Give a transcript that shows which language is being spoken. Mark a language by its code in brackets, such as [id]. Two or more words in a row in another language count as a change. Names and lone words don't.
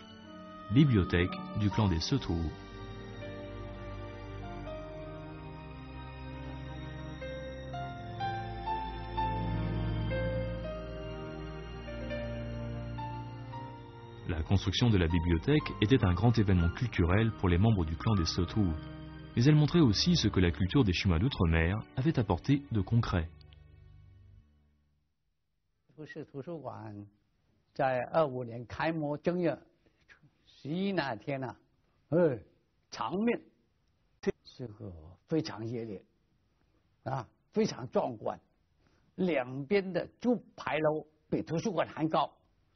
[fr] Bibliothèque du clan des Setu. La construction de la bibliothèque était un grand événement culturel pour les membres du clan des Setu, mais elle montrait aussi ce que la culture des Chinois d'outre-mer avait apporté de concret. [zh] 不是图书馆在25年开幕正月11那天呢，场面这个非常热烈啊，非常壮观，两边的主牌楼比图书馆还高。